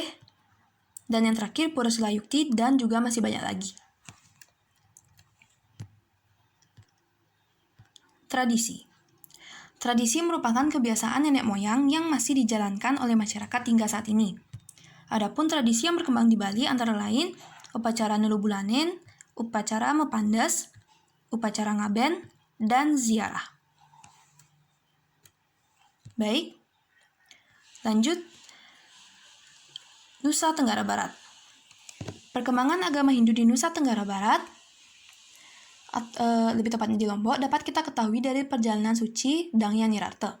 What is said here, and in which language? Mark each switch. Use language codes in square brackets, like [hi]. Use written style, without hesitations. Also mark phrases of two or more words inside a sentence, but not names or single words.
[id] Dan yang terakhir, Pura Selayukti, dan juga masih banyak lagi. Tradisi. Tradisi merupakan kebiasaan nenek moyang yang masih dijalankan oleh masyarakat hingga saat ini. Adapun tradisi yang berkembang di Bali antara lain upacara Nelubulanen, upacara Mepandas, upacara Ngaben, dan ziarah. Baik, lanjut. Nusa Tenggara Barat. Perkembangan agama Hindu di Nusa Tenggara Barat, lebih tepatnya di Lombok, dapat kita ketahui dari perjalanan suci Dangya Nirarta.